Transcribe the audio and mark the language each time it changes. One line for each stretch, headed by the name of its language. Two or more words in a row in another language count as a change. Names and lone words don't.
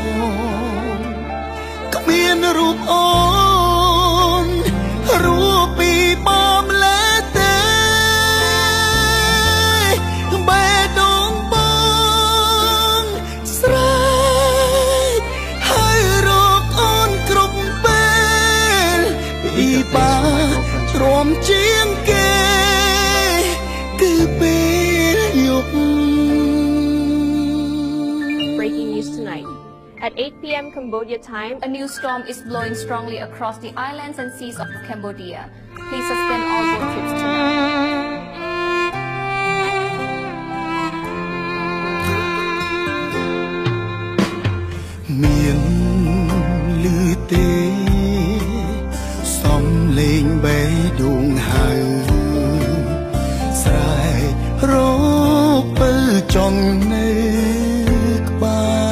Khmer: គ្មានរូបអូនរូបពីបំលែទេបេះដូងបងស្រែកហើយរកអូនគ្រប់ពេលពីបាទ្រាំជាងគេគឺពេលយប់
English: Breaking news tonight. At 8 p.m. Cambodia time, a new storm is blowing strongly across the islands and seas of Cambodia. Please suspend all boat trips tonight.
Khmer: មានឮទេសំលេងបេះដូងហៅស្រែករកពើចង់នៅក្បែ